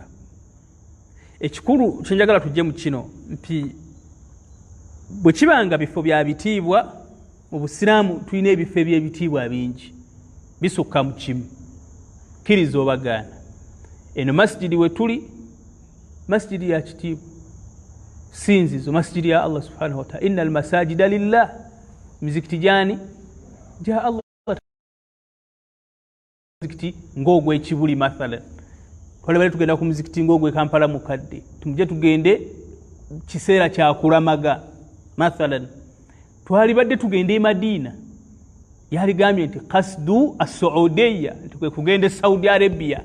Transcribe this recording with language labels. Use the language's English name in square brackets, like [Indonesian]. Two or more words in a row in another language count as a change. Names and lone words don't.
[Ganda] Ekikulu kyenjagala tujje mu kino nti bwe kibanga bifo bya bitiibwa mu Busiraamu, tulina ebifo by'ebitiibwa bingi bisukka mu kimu, kkiriza obagaana. Eno masjidi we tuli, masjidi ya kitiibwa, sinzizo, masjidi ya Allah [Arabic] سبحانه وتعالى. إن المساجد لله, [Ganda] mizikiti jani ja Allah. Muzikiti ngogwe ekibuli mathalan, twale bali tugenda ku muzikiti ngogwe Kampala mukadde, tumuje tugende kiseera kya kulamaga mathalan. Twali badde tugende e Madina, yaligambye nti [Arabic] قصد السعودية, [Ganda] nti kwe kugende Saudi Arabia.